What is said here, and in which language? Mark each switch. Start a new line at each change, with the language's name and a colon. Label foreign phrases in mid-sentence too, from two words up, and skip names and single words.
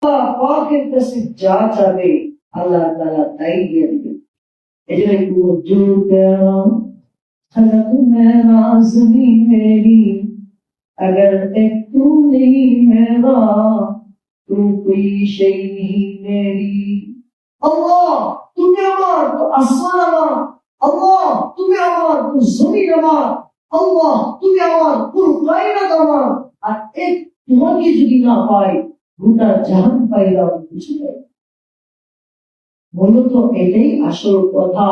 Bangla: পাকের কাছে যা চাবে আল্লাহ তাআলা তাই দিয়ে দিবেন। এজন্য একটু
Urdu: جو تیرا خلق میرا زمیں میری اگر ایک تو نہیں میرا تو کوئی شے نہیں میری.
Bangla: আল্লাহ তুমি আমার তো আসমান আমার, আল্লাহ তুমি আমার তো জমিন আমার, আল্লাহ তুমি আমার পুরো কায়নাত আমার। আর এক তোমাকে যদি না পাই গোটা জাহান পাইলাম কিছু নাই। মূলত এটাই আসল কথা।